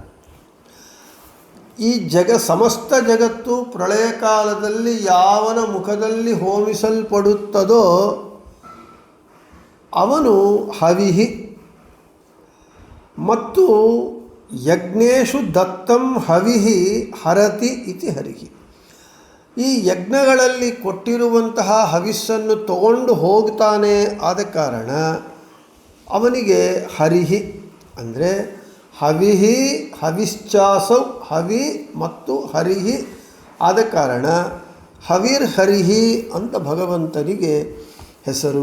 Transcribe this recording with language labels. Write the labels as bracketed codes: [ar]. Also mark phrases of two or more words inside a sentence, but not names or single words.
[kn] ಈ ಸಮಸ್ತ ಜಗತ್ತು ಪ್ರಳಯ ಕಾಲದಲ್ಲಿ ಯಾವನ ಮುಖದಲ್ಲಿ ಹೋಮಿಸಲ್ಪಡುತ್ತದೋ ಅವನು ಹವಿಹಿ. [sa] ಮತ್ತು ಯಜ್ಞೇಶು ದತ್ತಂ ಹವಿಃ ಹರತಿ ಇತಿ ಹರಿಹಿ. [kn] ಈ ಯಜ್ಞಗಳಲ್ಲಿ ಕೊಟ್ಟಿರುವಂತಹ ಹವಿಸ್ಸನ್ನು ತಗೊಂಡು ಹೋಗ್ತಾನೆ. ಆದ ಕಾರಣ ಅವನಿಗೆ ಹರಿಹಿ, ಅಂದರೆ [sa] ಹವಿಹಿ ಹವಿಶ್ಚಾಸೌ, [kn] ಹವಿ ಮತ್ತು ಹರಿಹಿ. ಆದ ಕಾರಣ ಹವಿರ್ ಹರಿಹಿ ಅಂತ ಭಗವಂತನಿಗೆ ಹೆಸರು.